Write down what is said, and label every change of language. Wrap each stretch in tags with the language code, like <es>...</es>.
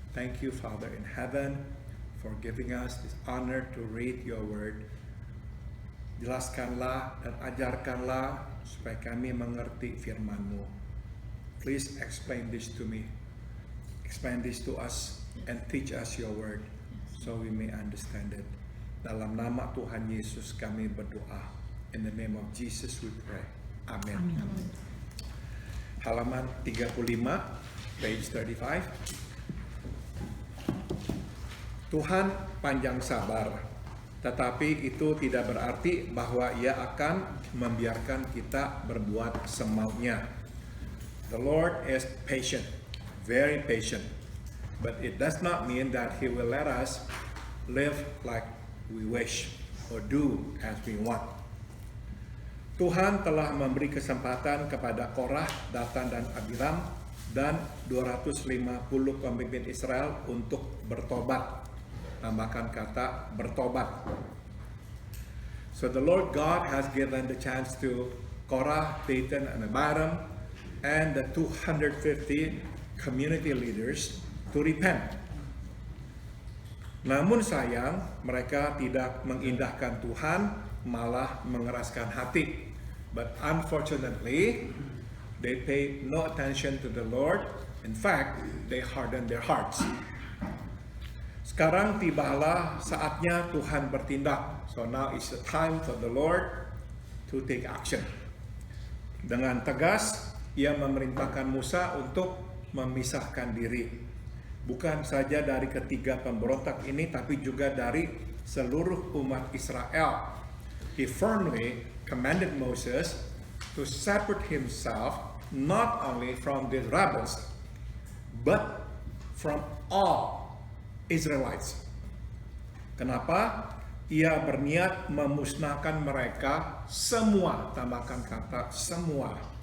<en>Thank you Father in heaven for giving us this honor to read your word.</en> <id>Jelaskanlah dan ajarkanlah supaya kami mengerti firman-Mu.</id> <en>Please explain this to me. Explain this to us and teach us your word so we may understand it.</en> <id>Dalam nama Tuhan Yesus kami berdoa.</id> <en>In the name of Jesus we pray. Amen.</en> <id>Amin. Halaman 35,</id> <en>page 35.</en> <id>Tuhan panjang sabar, tetapi itu tidak berarti bahwa Ia akan membiarkan kita berbuat semaunya.</id> <en>The Lord is patient, very patient, but it does not mean that He will let us live like we wish or do as we want.</en> <id>Tuhan telah memberi kesempatan kepada Korah, Datan, dan Abiram dan 250 pemimpin Israel untuk bertobat. Tambahkan kata bertobat.</id> <en>So the Lord God has given the chance to Korah, Datan, and Abiram and the 250 community leaders to repent.</en> <id>Namun sayang, mereka tidak mengindahkan Tuhan, malah mengeraskan hati.</id> <en>But unfortunately, they paid no attention to the Lord. In fact, they hardened their hearts.</en> <id>Sekarang tibalah saatnya Tuhan bertindak.</id> <en>So now is the time for the Lord to take action.</en> <id>Dengan tegas, Ia memerintahkan Musa untuk memisahkan diri. Bukan saja dari ketiga pemberontak ini, tapi juga dari seluruh umat Israel.</id> <en>He firmly commanded Moses to separate himself not only from the rebels, but from all Israelites. Kenapa?</en> <id>Ia berniat memusnahkan mereka semua, tambahkan kata semua.</id>